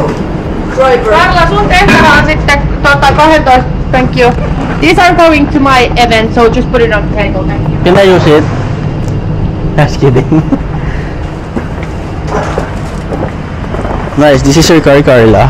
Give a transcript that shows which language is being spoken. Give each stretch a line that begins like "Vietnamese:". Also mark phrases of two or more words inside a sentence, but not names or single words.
English: Driver. Carla,
Finnish: sun tehtävä on sitten 12.
English: Thank you. These are going to my event, so just put it on the table. Thank you. Can I use it? Just kidding. Nice. This is your car, Carla.